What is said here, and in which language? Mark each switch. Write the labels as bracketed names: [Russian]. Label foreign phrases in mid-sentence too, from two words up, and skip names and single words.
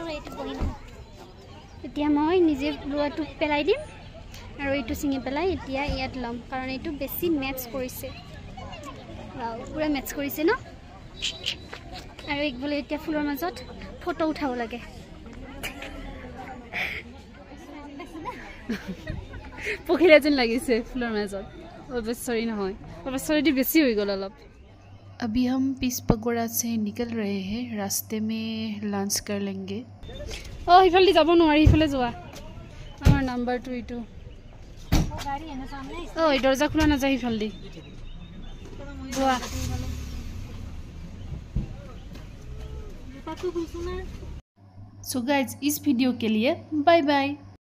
[Assamese] এতিয়া মই নিজে লোৱাটো পেলাই দিম আৰু এইটো ছিঙি পেলাই এতিয়া ইয়াত ল'ম, কাৰণ এইটো বেছি মেটচ কৰিছে, পুৰা মেটচ কৰিছে ন। আৰু এক বোলে এতিয়া ফুলৰ মাজত ফটো উঠাব লাগে। পখিলা যেন লাগিছে ফুলৰ মাজত। অৱশ্যৰি নহয়, অৱশ্যৰিটো বেছি হৈ গ'ল অলপ। [Hindi] अभी हम पीस पकौड़ा से निकल रहे हैं, रास्ते में लंच कर लेंगे। [Assamese] সিফালে যাব নোৱাৰি, সিফালে যোৱা। আমাৰ নাম্বাৰটো এইটো। দৰ্জা খোলা নাযায় সিফালে যোৱা। [English] so guys [Hindi] इस वीडियो के लिए [English] bye bye.